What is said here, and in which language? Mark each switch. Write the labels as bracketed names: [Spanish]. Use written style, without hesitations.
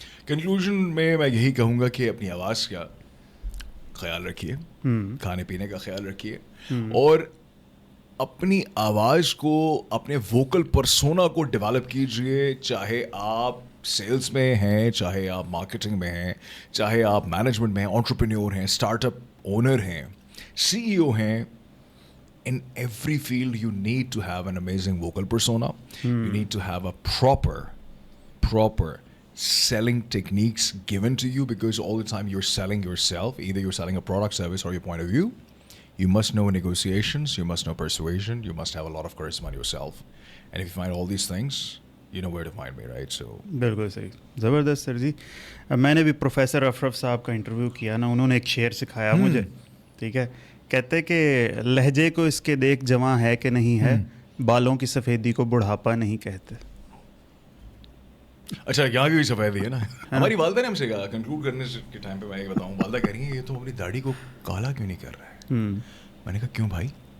[Hindi] Conclusion में मैं यही कहूँगा कि अपनी आवाज़ का ख्याल रखिए, खाने पीने का ख्याल रखिए और अपनी आवाज़ को, अपने वोकल पर्सोना को डेवलप कीजिए. चाहे आप सेल्स में हैं, चाहे आप मार्केटिंग में हैं, चाहे आप मैनेजमेंट में हैं, एंटरप्रेन्योर हैं, स्टार्टअप ओनर हैं, CEO हैं. [English] In every field you need to have an amazing vocal persona. You need to have a proper selling techniques given to you, because all the time you're selling yourself. Either you're selling a product, service, or your point of view. You must know negotiations, you must know persuasion, you must have a lot of charisma in yourself. And if you find all these things, you know where to find me, right? So [Hindi] बिल्कुल सही. ज़बरदस्त sir जी. मैंने भी professor अफरफ साहब का interview किया ना. उन्होंने एक शेर सिखाया मुझे. ठीक है. कहते कि लहजे को इसके देख जवां है कि नहीं है, बालों की सफ़ेदी को बुढ़ापा नहीं कहते. अच्छा, यहाँ की भी सफेदी है ना. हमारी वालदा ने हमसे कहा कंक्लूड करने के टाइम पे, मैं ये बताऊँ, वालदा कह रही है ये तो अपनी दाढ़ी को काला क्यों नहीं कर रहा है. मैंने कहा क्यों भाई.